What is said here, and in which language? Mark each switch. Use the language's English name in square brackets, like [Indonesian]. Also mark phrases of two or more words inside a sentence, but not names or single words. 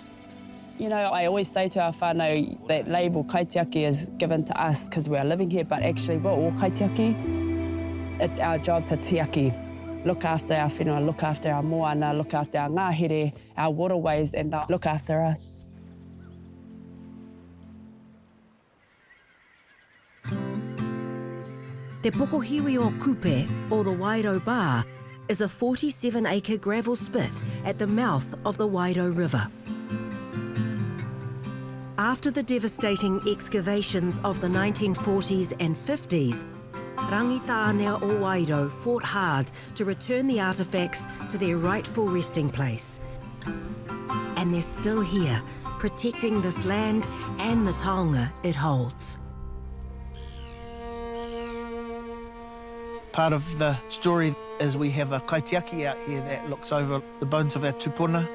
[English] You know, I always say to our whānau that label kaitiaki is given to us because we are living here, but actually we're all kaitiaki. It's our job to tiaki, look after our whenua, look after our moana, look after our ngāhere, our waterways, and look after us. Te pokohiwi o Kupe, or the Wairau Bar, is a 47-acre gravel spit at the mouth of the Wairau River. After the devastating excavations of the 1940s and 50s, [Māori] rangatahi o Wairau [English] fought hard to return the artefacts to their rightful resting place. And they're still here, protecting this land and the taonga it holds. Part of the story is we have a kaitiaki out here that looks over the bones of our tupuna.